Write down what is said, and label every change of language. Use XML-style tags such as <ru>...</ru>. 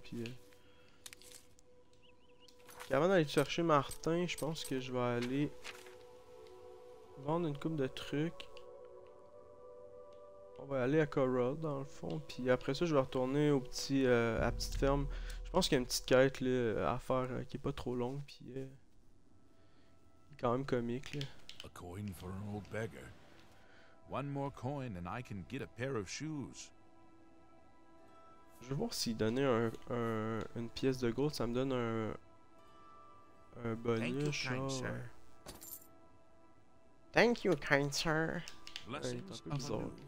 <fr>Puis avant d'aller chercher Martin, je pense que je vais aller vendre une coupe de trucs. On va aller à Korod dans le fond. Puis après ça, je vais retourner au à la petite ferme. Je pense qu'il y a une petite quête là, à faire qui est pas trop longue. Puis quand même comique là.</fr> <en>A coin for an old beggar. One more coin and I can get a pair of shoes.</en> <fr>Je vais voir s'il donnait une pièce de gold, ça me donne un bonus, genre...</fr> <en>Thank you, kind sir.</en> <fr>Ouais, il est un peu bizarre.</fr>